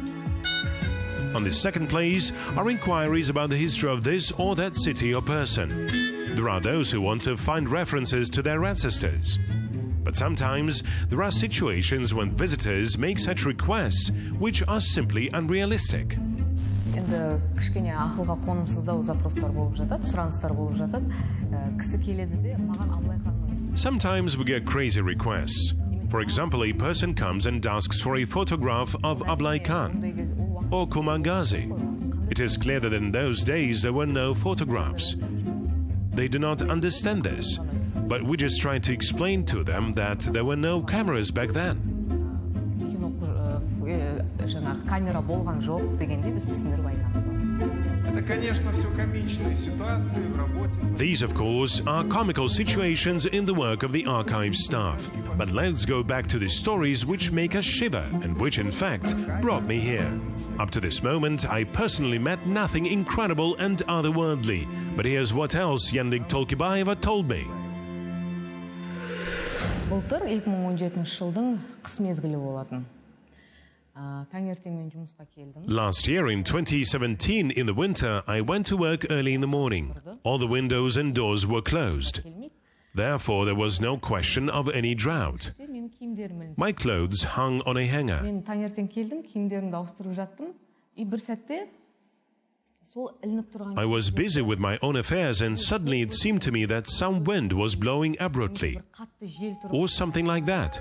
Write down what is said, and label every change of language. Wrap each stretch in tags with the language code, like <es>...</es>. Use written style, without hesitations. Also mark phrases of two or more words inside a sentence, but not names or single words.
<en>On the second place are inquiries about the history of this or that city or person. There are those who want to find references to their ancestors. But sometimes there are situations when visitors make such requests which are simply unrealistic.</en> <kk>Енді кішкене ақылға қонымсыздау запростар болып жатады, сұраныстар болып жатады. Кісі келеді де маған Абылай ханның.</kk> <en>Sometimes we get crazy requests. For example, a person comes and asks for a photograph of Ablai Khan or Kumangazi. It is clear that in those days there were no photographs. They do not understand this, but we just try to explain to them that there were no cameras back then.</en> <kk>Камера болған жоқ дегенде біз түсіндіріп айтамыз.</kk> <ru>Это, конечно, все комичные ситуации в работе.</ru> <en>These, of course, are comical situations in the work of the archive staff. But let's go back to the stories which make us shiver and which, in fact, brought me here. Up to this moment, I personally met nothing incredible and otherworldly. But here's what else Yannik Tolkibayeva told me.</en> <kk>Былтыр 2017 жылдың қыс мезгілі болатын.</kk> <en>Last year, in 2017, in the winter, I went to work early in the morning. All the windows and doors were closed. Therefore, there was no question of any drought. My clothes hung on a hanger. I was busy with my own affairs, and suddenly it seemed to me that some wind was blowing abruptly, or something like that.</en>